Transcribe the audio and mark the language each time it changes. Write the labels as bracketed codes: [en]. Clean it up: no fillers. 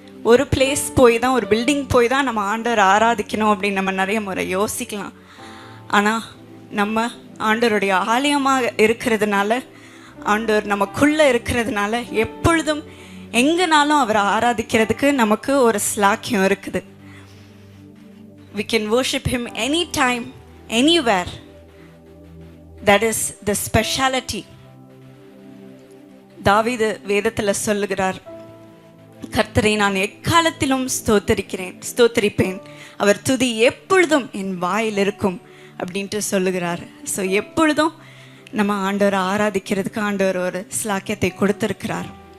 [ta] ஒரு பிளேஸ் போய் தான், ஒரு பில்டிங் போய் தான் நம்ம ஆண்டவரை ஆராதிக்கணும் அப்படின்னு நம்ம நிறைய முறை யோசிக்கலாம். ஆனால் நம்ம ஆண்டவருடைய ஆலயமாக இருக்கிறதுனால, ஆண்டவர் நமக்குள்ளே இருக்கிறதுனால எப்பொழுதும் எங்கேனாலும் அவரை ஆராதிக்கிறதுக்கு நமக்கு ஒரு ஸ்லாக்கியம் இருக்குது. [en] We can worship him anytime, anywhere. That is the speciality. [ta] தாவீது வேதத்தில் சொல்லுகிறார், கர்த்தரை நான் எக்காலத்திலும் ஸ்தோத்தரிப்பேன், அவர் துதி எப்பொழுதும் என் வாயில் இருக்கும் அப்படின்ட்டு சொல்லுகிறார். ஸோ எப்பொழுதும் நம்ம ஆண்டவரை ஆராதிக்கிறதுக்கு ஆண்டவர் ஒரு ஸ்லாக்கியத்தை கொடுத்துருக்கிறார்.